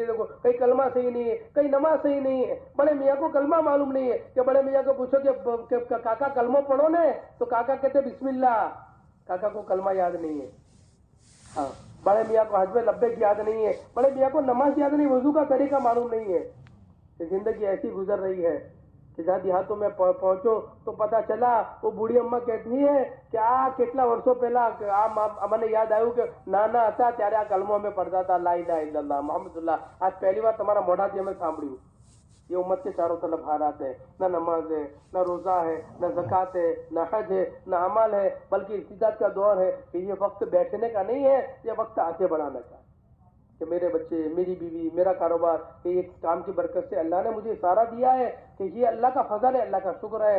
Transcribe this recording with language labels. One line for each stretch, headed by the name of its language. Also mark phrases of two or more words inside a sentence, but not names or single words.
Urdu: دیکھو کہیں کلمہ صحیح نہیں ہے, کہیں نماز صحیح نہیں ہے. بڑے میاں کو کلمہ معلوم نہیں ہے, کہ بڑے میاں کو پوچھو کہ کاکا کلمہ پڑھو نا, تو کاکا کہتے
Arabic: بسم اللہ,
Urdu: کاکا کو کلمہ یاد نہیں ہے. ہاں بڑے میاں کو حج میں لبیک یاد نہیں ہے, بڑے میاں کو نماز یاد نہیں, وضو کا طریقہ معلوم نہیں ہے. کہ زندگی ایسی گزر رہی ہے کہ جہاں دیہاتوں میں پہنچو تو پتا چلا وہ بوڑھی اماں کہتی ہے کہ
Gujarati: કેટલા વર્ષો પહેલા મને યાદ આવ્યું કે નાના હતા ત્યારે આ કલમો અમે પઢતા હતા,
Arabic: لا إله إلا الله محمدالله.
Gujarati: આજ પહેલી વાર તમારા મોઢાથી અમે સાંભળ્યું.
Urdu: یہ امت کے چاروں طرف حالات ہے, نہ نماز ہے, نہ روزہ ہے, نہ زکوٰۃ ہے, نہ حج ہے, نہ عمل ہے, بلکہ ارتداد کا دور ہے. کہ یہ وقت بیٹھنے کا نہیں ہے, یہ وقت آگے بڑھانے کا. کہ میرے بچے, میری بیوی, میرا کاروبار, کہ یہ کام کی برکت سے اللہ نے مجھے اشارہ دیا ہے کہ یہ اللہ کا فضل ہے, اللہ کا شکر ہے.